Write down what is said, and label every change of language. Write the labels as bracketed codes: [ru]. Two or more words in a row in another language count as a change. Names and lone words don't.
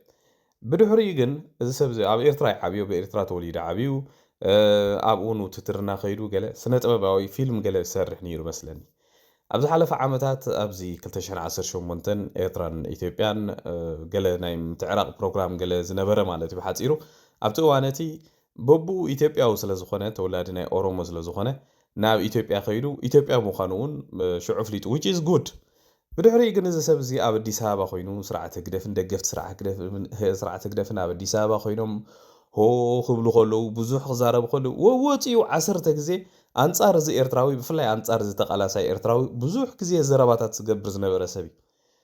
[ti] ብድሕሪኡ ግን እዚ ሰብ ኣብ ኤርትራ ይዓብዮ ብኤርትራ ተወሊዱ ዓብዩ ኣብኡ ውትድርና ከይዱ ገለ ስነ ጥበባዊ ፊልም ገለ ዝሰርሕ ነይሩ መስለኒ ኣብ ዝሓለፈ ዓመታት ኣብዚ 2018 ኤርትራን ኢትዮጵያን ገለ ናይ ምትዕራቕ ፕሮግራም ገለ ዝነበረ ማለት እዩ ብሓፂሩ ኣብቲ እዋነቲ በቡ ኢትዮጵያዊ ስለ ዝኾነ ተወላዲ ናይ ኦሮሞ ስለ ዝኾነ ናብ ኢትዮጵያ ከይዱ ኢትዮጵያ ምዃኑ እውን ሽዑ ፍሊጡ [en] which is good [ti] ብድሕሪኡ ግን እዚ ሰብ እዚ ኣብ ኣዲስ ኣበባ ኮይኑ ስርዓት ህግደፍን ደገፍቲ ስርዓት ህግደፍን ኣብ ኣዲስ ኣበባ ኮይኖም ሆ ክብሉ ከለዉ ብዙሕ ክዛረቡ ከለዉ ወፂኡ 10 ግዜ ኣንጻር እዚ ኤርትራዊ ብፍላይ ኣንጻር እዚ ተቃላሳይ ኤርትራዊ ብዙሕ ግዜ ዘረባታት ዝገብር ዝነበረ ሰብ እዩ